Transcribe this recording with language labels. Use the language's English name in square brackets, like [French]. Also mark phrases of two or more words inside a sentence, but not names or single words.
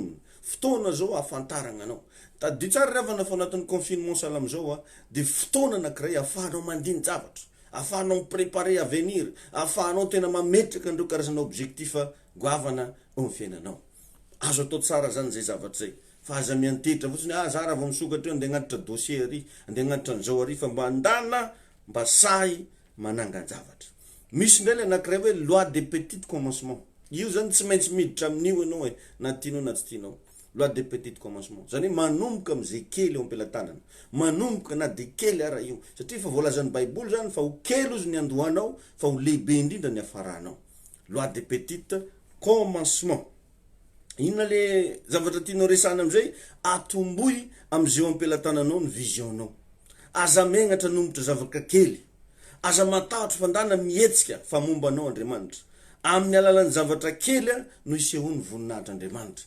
[Malagasy] Fotoana zao afantarana anao. Tadio tsara ravana fa anatin'ny confinement sahala am'izao de fotoana anankiray ahafahanao mandiny zavatra, ahafahanao miprépare avenir, ahafahanao tena mametraka andreo karazana objectif goavana eo amin'ny fiainanao. Azo atao tsara zany zay zavatra zay. Fa aza miantehitra fotsiny za raha vao misokatra eo andeha agnatitra dossier ary, andeha agnatitra an'izao ary fa mba andana mba sahy manangan-javatra. Misy ndray le anankiray hoe [French] loi des petits commencements. [Malagasy] Io zany tsy maintsy miditra amin'io ianao na tianao na tsy tianao. [French] Loi des petits commencements. [Malagasy] Zany hoe manomboka am'izay kely eo am-pelantanana. Manomboka na de kely ara io. Satria fa voalazan'ny Baiboly zany fa ho kely ozy ny andohanao, fa ho lehibe indrindra ny afaranao. [French] Loi des petits commencements. [Malagasy] Inona le zavatra tianao resana am'izay? Atomboy am'izay am-pelantananao ny visionnao. Aza megnatra nombotra zavatra kely. Aza matahotra fandana mihetsika fa mombanao Andriamanitra. Amin'ny alalan'ny zavatra kely no isehony voninahitr'Andriamanitra.